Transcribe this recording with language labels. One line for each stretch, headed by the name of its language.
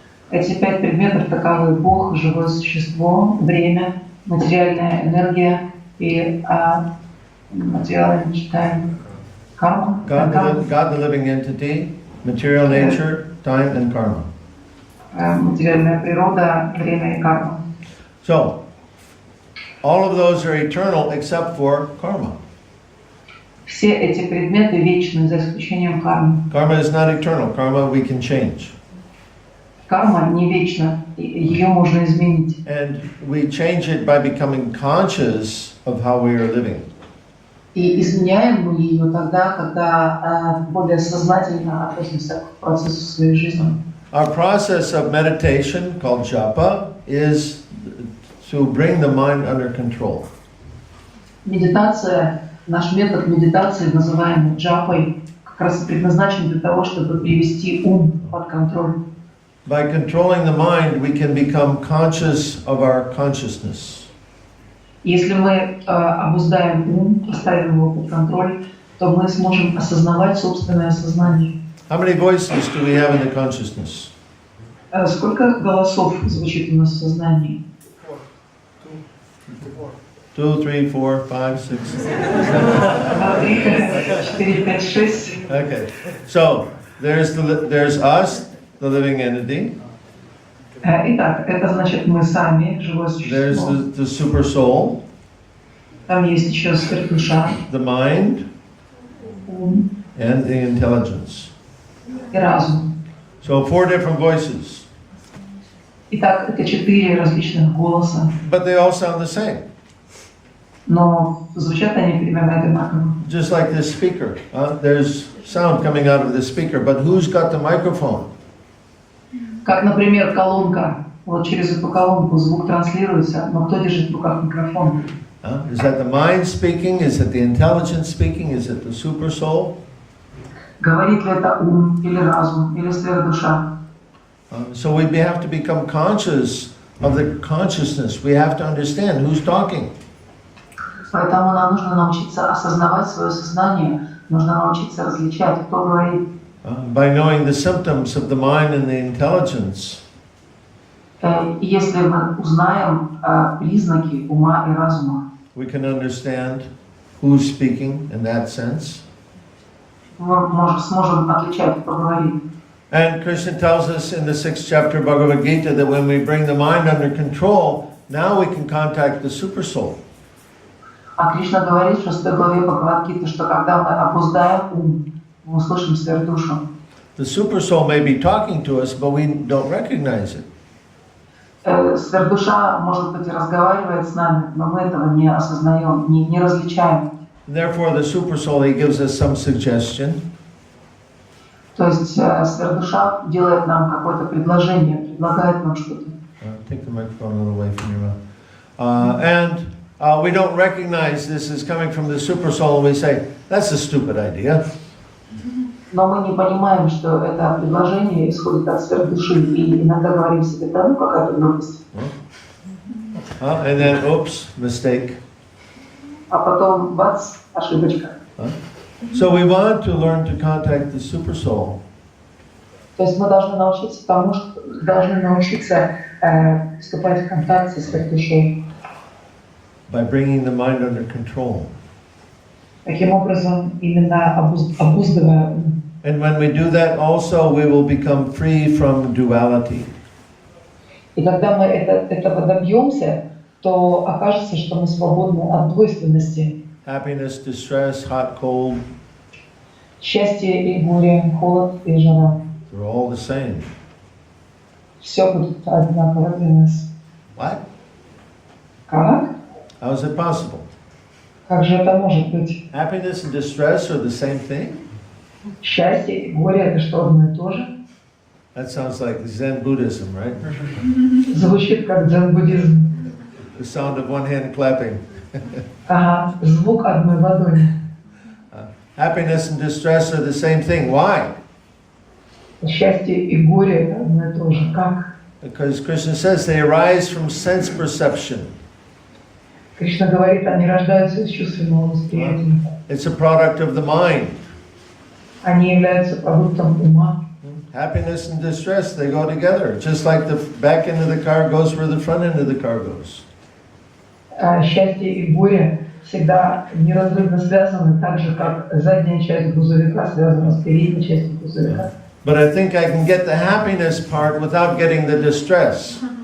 Russian: Эти 5 предметов таковы: Бог, живое существо, время, материальная энергия и материальная, читаем, карма.
English: God, the living entity, material nature, time, and karma.
Russian: Материальная природа, время и карма.
English: So, all of those are eternal except for karma.
Russian: Все эти предметы вечны, за исключением кармы.
English: Karma is not eternal. Karma we can change.
Russian: Карма не вечна, ее можно изменить.
English: And we change it by becoming conscious of how we are living.
Russian: И изменяем мы ее тогда, когда более сознательно относимся к процессу своей жизни.
English: Our process of meditation, called japa, is to bring the mind under control.
Russian: Медитация, наш метод медитации, называемый джапой, как раз предназначен для того, чтобы привести ум под контроль.
English: By controlling the mind, we can become conscious of our consciousness.
Russian: Если мы обуздаем ум, поставим его под контроль, то мы сможем осознавать собственное сознание.
English: How many voices do we have in the consciousness?
Russian: Сколько голосов звучит у нас в сознании?
English: 2, 3, 4, 5, 6. 4, 5, 6. Okay. So there's us, the living entity.
Russian: Итак, это значит мы сами, живое
English: There's
Russian: существо.
English: the super soul.
Russian: Там есть еще сверхдуша,
English: The mind,
Russian: ум
English: and the intelligence.
Russian: и разум.
English: So 4 different voices,
Russian: Итак, это 4 различных голоса,
English: but they all sound the same.
Russian: но звучат они примерно одинаково.
English: Just like this speaker. There's sound coming out of the speaker, but who's got the microphone?
Russian: Как, например, колонка. Вот через эту колонку звук транслируется, но кто держит в руках микрофон?
English: Is that the mind speaking? Is it the intelligence speaking? Is it the super soul?
Russian: Говорит ли это ум, или разум, или сверхдуша?
English: So we have to become conscious of the consciousness. We have to understand who's talking.
Russian: Поэтому нам нужно научиться осознавать свое сознание, нужно научиться различать, кто говорит.
English: By knowing the symptoms of the mind and the intelligence,
Russian: И если мы узнаем признаки ума и разума,
English: we can understand who's speaking in that sense.
Russian: мы сможем отличать, кто говорит.
English: And Krishna tells us in the 6th chapter of Bhagavad-Gita that when we bring the mind under control, now we can contact the super soul.
Russian: А Кришна говорит в 6 главе Бхагавад-Гиты, что когда мы обуздаем ум, мы услышим сверхдушу.
English: The super soul may be talking to us, but we don't recognize it.
Russian: Сверхдуша, может быть, и разговаривает с нами, но мы этого не осознаем, не различаем.
English: Therefore, the super soul, he gives us some suggestion.
Russian: То есть сверхдуша делает нам какое-то предложение, предлагает нам что-то.
English: Take the microphone a little away from your mouth. And we don't recognize this as coming from the super soul, and we say, that's a stupid idea.
Russian: Но мы не понимаем, что это предложение исходит от сверхдуши, и иногда говорим себе, да ну какая-то глупость.
English: And then, oops, mistake.
Russian: А потом, бац, ошибочка.
English: So we want to learn to contact the super soul.
Russian: То есть мы должны научиться тому, что должны научиться вступать в контакт со сверхдушой.
English: By bringing the mind under control.
Russian: Таким образом, именно обуздывая ум.
English: And when we do that also, we will become free from duality.
Russian: И когда мы этого добьемся, то окажется, что мы свободны от двойственности.
English: Happiness, distress, hot, cold.
Russian: Счастье и горе, холод и жара.
English: They're all the same.
Russian: Все будет одинаково для нас.
English: What?
Russian: Как?
English: How is it possible?
Russian: Как же это может быть?
English: Happiness and distress are the same thing?
Russian: Счастье и горе — это что, одно и то же?
English: That sounds like Zen Buddhism, right?
Russian: Звучит как дзен-буддизм.
English: The sound of one hand clapping.
Russian: Ага, звук одной ладони.
English: Happiness and distress are the same thing. Why?
Russian: Счастье и горе — это одно и то же. Как?
English: Because Krishna says they arise from sense perception.
Russian: Кришна говорит, они рождаются из чувственного восприятия.
English: It's a product of the mind.
Russian: Они являются продуктом ума.
English: Happiness and distress, they go together. Just like the back end of the car goes where the front end of the car goes.
Russian: Счастье и горе всегда неразрывно связаны, так же, как задняя часть грузовика связана с передней частью грузовика.
English: But I think I can get the happiness part without getting the distress.